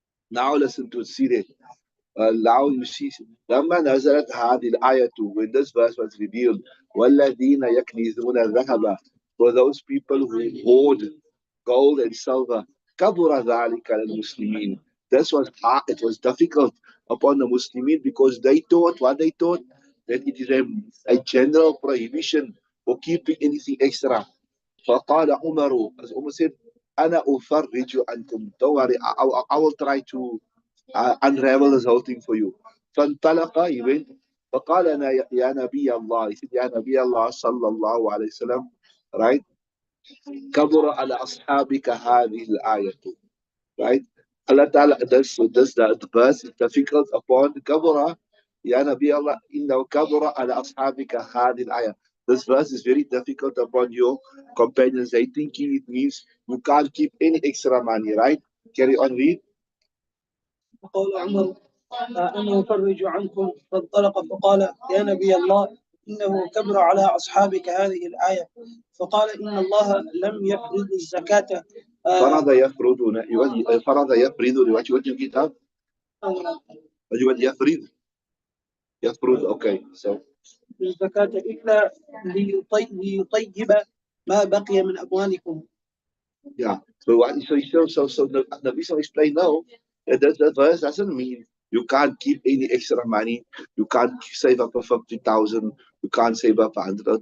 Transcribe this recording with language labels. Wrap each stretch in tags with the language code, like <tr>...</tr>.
<en>Now listen to it, see that. Now you see,</en> <ar>لما نزلت هذه الآية,</ar> <en>when this verse was revealed,</en> <ar>والذين يكنزون الذهب,</ar> <en>for those people who hoard gold and silver,</en> <ar>كبر ذلك على المسلمين.</ar> <en>This was hard, it was difficult upon the Muslimin because they thought, that it is a general prohibition for keeping anything extra.</en> <ar>فقال عمر,</ar> <en>as Umar said,</en> <ar>أنا أفرج عنكم.</ar> <en>Don't worry, I will try to unravel this whole thing for you.</en> <ar>فانطلق,</ar> <en>he went.</en> <ar>فقال أنا يا نبي الله,</ar> <en>he said,</en> <ar>يا نبي الله صلى الله عليه وسلم, right? كبر على أصحابك هذه الآية, right? Allah Ta'ala,</ar> <en>this the verse is difficult upon</en> <ar>Kabura, Ya Nabi Allah, inna Kabura ala ashabika hadil ayah.</ar> <en>This verse is very difficult upon your companions. They thinking it means you can't keep any extra money, right? Carry on, read.</en> <ar>فقال عمر أنا أفرج عنكم. فانطلق فقال يا نبي الله إنه كبر على أصحابك هذه الآية. فقال إن الله لم يفرض الزكاة. فرض يفرض, فرض يفرض,</ar> <en>what you get up? You want</en> <ar>يفرض? يفرض,</ar> <en>okay. So</en> <ar>الزكاة إلا ليطيب ما بقي من أموالكم. yeah.</ar> <en>So the Nabi explained now that the verse doesn't mean you can't keep any extra money, you can't save up for 50,000, you can't save up for 100.</en>